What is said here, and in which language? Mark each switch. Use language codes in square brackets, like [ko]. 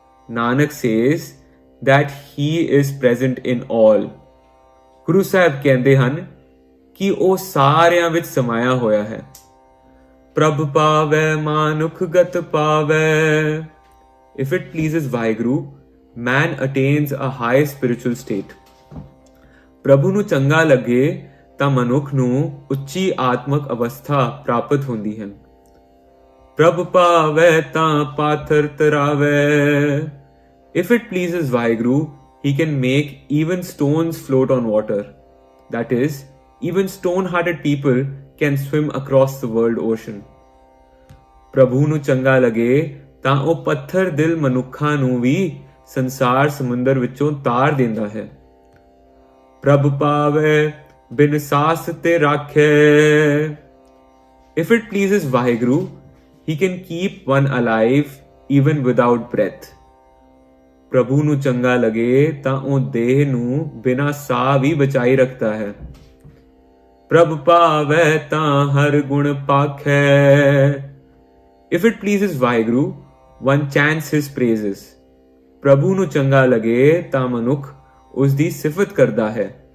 [en] Nanak says that he is present in all. [pa] Guru Sahib ਕਹਿੰਦੇ ਹਨ ਕਿ ਉਹ ਸਾਰਿਆਂ ਵਿੱਚ ਸਮਾਇਆ ਹੋਇਆ ਹੈ. ਪ੍ਰਭ ਪਾਵੈ ਮਾਨੁਖ ਗਤ ਪਾਵੈ. [en] If it pleases Vaheguru, man attains a high spiritual state. [pa] ਪ੍ਰਭੂ ਨੂੰ ਚੰਗਾ ਲੱਗੇ ਤਾਂ ਮਨੁੱਖ ਨੂੰ ਉੱਚੀ ਆਤਮਕ ਅਵਸਥਾ ਪ੍ਰਾਪਤ ਹੁੰਦੀ ਹੈ. ਪ੍ਰਭ ਪਾਵੈ ਤਾਂ ਪਾਥਰ ਤਰਾਵੈ. [en] If it pleases Vaheguru, he can make even stones float on water. That is, even stone-hearted people can swim across the world ocean. [pa] ਪ੍ਰਭੂ ਨੂੰ ਚੰਗਾ ਲੱਗੇ ਤਾਂ ਉਹ ਪੱਥਰ ਦਿਲ ਮਨੁੱਖਾਂ ਨੂੰ ਵੀ ਸੰਸਾਰ ਸਮੁੰਦਰ ਵਿੱਚੋਂ ਤਾਰ ਦਿੰਦਾ ਹੈ. ਪ੍ਰਭ ਪਾਵੈ ਬਿਨ ਸਾਸ ਤੇ ਰਾਖੈ. [en] If it pleases Vaheguru, he can keep one alive even without breath. [pa] ਪ੍ਰਭੂ ਨੂੰ ਚੰਗਾ ਲੱਗੇ ਤਾਂ ਉਹ ਦੇਹ ਨੂੰ ਬਿਨਾਂ ਸਾਹ ਵੀ ਬਚਾਈ ਰੱਖਦਾ ਹੈ. ਪ੍ਰਭ ਪਾਵੈ ਤਾਂ ਹਰ ਗੁਣ ਪਾਖੈ. [en] If it pleases Vaheguru, one chants his praises. [pa] ਪ੍ਰਭੂ ਨੂੰ ਚੰਗਾ ਲੱਗੇ ਤਾਂ ਮਨੁੱਖ ਉਸ ਦੀ ਸਿਫਤ ਕਰਦਾ ਹੈ.